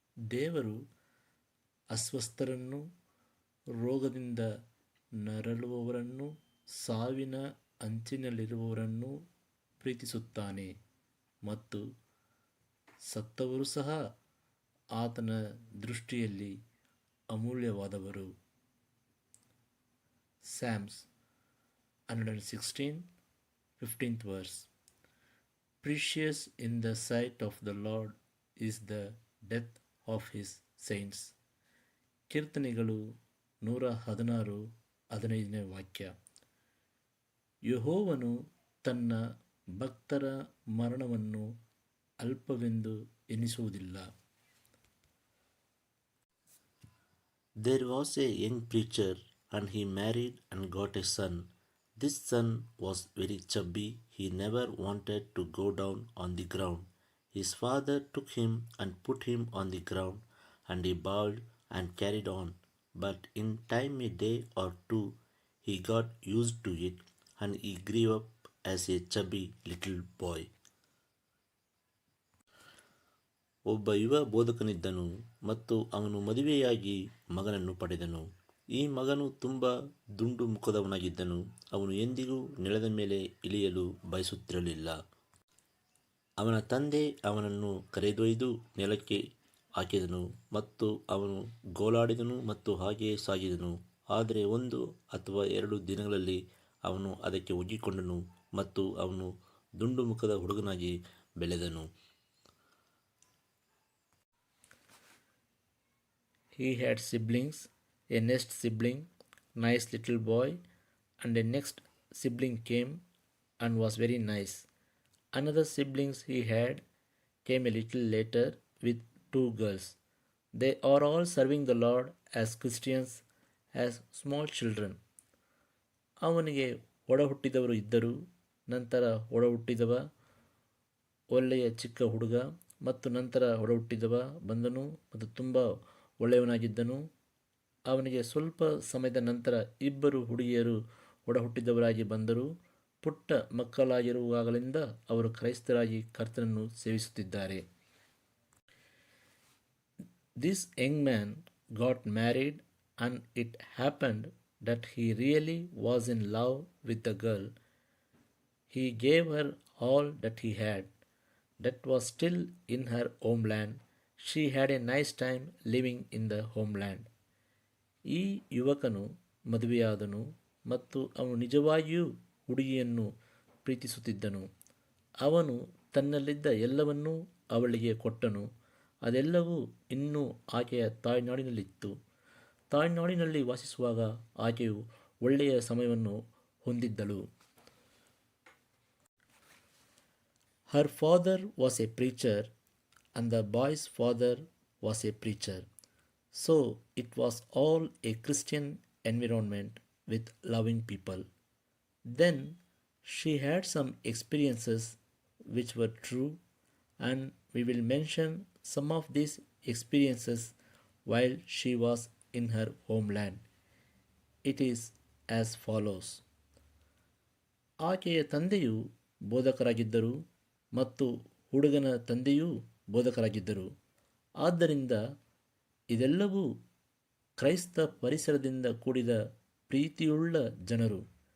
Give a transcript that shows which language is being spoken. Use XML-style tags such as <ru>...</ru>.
<kn>ದೇವರು ಅಸ್ವಸ್ಥರನ್ನು, ರೋಗದಿಂದ ನರಳುವವರನ್ನು, ಸಾವಿನ ಅಂಚಿನಲ್ಲಿರುವವರನ್ನು ಪ್ರೀತಿಸುತ್ತಾನೆ ಮತ್ತು ಸತ್ತವರು ಸಹ ಆತನ ದೃಷ್ಟಿಯಲ್ಲಿ ಅಮೂಲ್ಯವಾದವರು.</kn> <en>Psalms 116, 15th verse. Precious in the sight of the Lord is the death of his saints.</en> <kn>ಕೀರ್ತನೆಗಳು 116, 15ನೇ ವಾಕ್ಯ. ಯೆಹೋವನು ತನ್ನ ಭಕ್ತರ ಮರಣವನ್ನು ಅಲ್ಪವೆಂದು ಎನಿಸುವುದಿಲ್ಲ.</kn> <en>There was a young preacher, and he married and got a son. This son was very chubby. He never wanted to go down on the ground. His father took him and put him on the ground, and he bowed and carried on. But in time, a day or two, he got used to it, and he grew up as a chubby little boy.</en> <kn>ಒಬ್ಬ ಯುವ ಬೋಧಕನಿದ್ದನು ಮತ್ತು ಅವನು ಮದುವೆಯಾಗಿ ಮಗನನ್ನು ಪಡೆದನು. ಈ ಮಗನು ತುಂಬ ದುಂಡು ಮುಖದವನಾಗಿದ್ದನು. ಅವನು ಎಂದಿಗೂ ನೆಲದ ಮೇಲೆ ಇಳಿಯಲು ಬಯಸುತ್ತಿರಲಿಲ್ಲ. ಅವನ ತಂದೆ ಅವನನ್ನು ಕರೆದೊಯ್ದು ನೆಲಕ್ಕೆ ಹಾಕಿದನು ಮತ್ತು ಅವನು ಗೋಳಾಡಿದನು ಮತ್ತು ಹಾಗೆಯೇ ಸಾಗಿದನು. ಆದರೆ 1 ಅಥವಾ 2 ದಿನಗಳಲ್ಲಿ ಅವನು ಅದಕ್ಕೆ ಒಗ್ಗಿಕೊಂಡನು ಮತ್ತು ಅವನು ದುಂಡು ಮುಖದ ಹುಡುಗನಾಗಿ ಬೆಳೆದನು.</kn> <en>He had siblings, a next sibling, nice little boy, and a next sibling came and was very nice. Another siblings he had came a little later with 2 girls. They are all serving the Lord as Christians, as small children.</en> <kn>ಅವನಿಗೆ ಒಡ ಹುಟ್ಟಿದವರು ಇದ್ದರು. ನಂತರ ಒಡ ಹುಟ್ಟಿದವ ಒಳ್ಳೆಯ ಚಿಕ್ಕ ಹುಡುಗ ಮತ್ತು ನಂತರ ಒಡ ಹುಟ್ಟಿದವ ಬಂದನು ಮತ್ತು ತುಂಬ ಒಳ್ಳೆಯವನಾಗಿದ್ದನು. ಅವನಿಗೆ ಸ್ವಲ್ಪ ಸಮಯದ ನಂತರ 2 ಹುಡುಗಿಯರು ಒಡ ಹುಟ್ಟಿದವರಾಗಿ ಬಂದರು. ಪುಟ್ಟ ಮಕ್ಕಳಾಗಿರುವಾಗಲಿಂದ ಅವರು ಕ್ರೈಸ್ತರಾಗಿ ಕರ್ತನನ್ನು ಸೇವಿಸುತ್ತಿದ್ದಾರೆ.</kn> <en>This young man got married, and it happened that he really was in love with the girl. He gave her all that he had, that was still in her homeland. She had a nice time living in the homeland.</en> <kn>ಈ ಯುವಕನು ಮದುವೆಯಾದನು ಮತ್ತು ಅವನು ನಿಜವಾಗಿಯೂ ಹುಡುಗಿಯನ್ನು ಪ್ರೀತಿಸುತ್ತಿದ್ದನು. ಅವನು ತನ್ನಲ್ಲಿದ್ದ ಎಲ್ಲವನ್ನೂ ಅವಳಿಗೆ ಕೊಟ್ಟನು. ಅದೆಲ್ಲವೂ ಇನ್ನೂ ಆಕೆಯ ತಾಯ್ನಾಡಿನಲ್ಲಿತ್ತು. ತಾಯ್ನಾಡಿನಲ್ಲಿ ವಾಸಿಸುವಾಗ ಆಕೆಯು ಒಳ್ಳೆಯ ಸಮಯವನ್ನು ಹೊಂದಿದ್ದಳು.</kn> <en>Her father was a preacher, and the boy's father was a preacher. So it was all a Christian environment with loving people. Then she had some experiences which were true, and we will mention some of these experiences while she was in her homeland. It is as follows.</en> <kn>ಆಕೆಯ ತಂದೆಯು ಬೋಧಕರಾಗಿದ್ದರು ಮತ್ತು ಹುಡುಗನ ತಂದೆಯೂ ಬೋಧಕರಾಗಿದ್ದರು. ಆದ್ದರಿಂದ ಇದೆಲ್ಲವೂ ಕ್ರೈಸ್ತ ಪರಿಸರದಿಂದ ಕೂಡಿದ ಪ್ರೀತಿಯುಳ್ಳ ಜನರು.</kn>